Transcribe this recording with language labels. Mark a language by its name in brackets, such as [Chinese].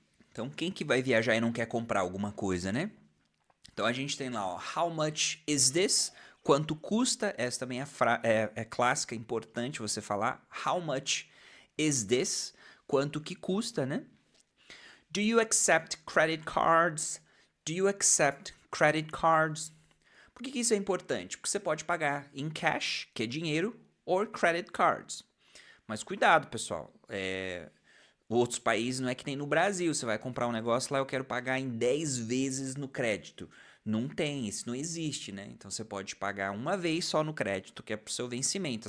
[Portuguese] Então, quem que vai viajar e não quer comprar alguma coisa, né? Então a gente tem lá, ó, [English] how much is this? [Portuguese] Quanto custa? Essa também é clássica, importante você falar. [English] How much is this? [Portuguese] Quanto que custa, né? [English] Do you accept credit cards? Do you accept credit cards? [Portuguese] Por que isso é importante? Porque você pode pagar em cash, que é dinheiro, ou credit cards. Mas cuidado, pessoal. Outros países não é que nem no Brasil. Você vai comprar um negócio lá, eu quero pagar em 10 vezes no crédito. Não tem, isso não existe, né? Então você pode pagar uma vez só no crédito, que é pro seu vencimento.